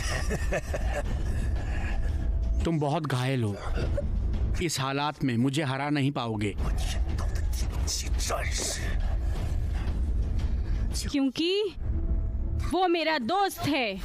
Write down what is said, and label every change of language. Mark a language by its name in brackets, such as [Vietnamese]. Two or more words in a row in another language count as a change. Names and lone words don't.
[Hindi] तुम बहुत घायल हो। इस हालात में मुझे हरा नहीं पाओगे। [Chinese] 天道的顶级战士， [Hindi] क्योंकि वो मेरा दोस्त है।